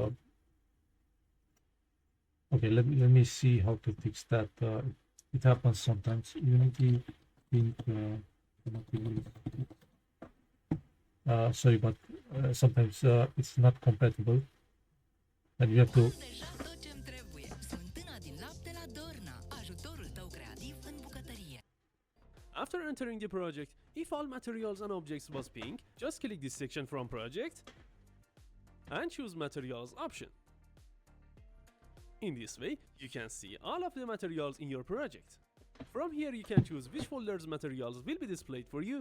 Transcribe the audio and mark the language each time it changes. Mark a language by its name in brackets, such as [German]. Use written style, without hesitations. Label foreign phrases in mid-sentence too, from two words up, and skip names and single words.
[English] Okay, let me see how to fix that. It happens sometimes. Unity pink. Sorry, but sometimes it's not compatible, and you have to. [Romanian] Deja tot ce-mi trebuie. Smântâna din lapte la Dorna. Ajutorul tău creativ în bucătărie. [English] After entering the project, if all materials and objects was pink, just click this section from project and choose materials option. In this way, you can see all of the materials in your project. From here you can choose which folders materials will be displayed for you.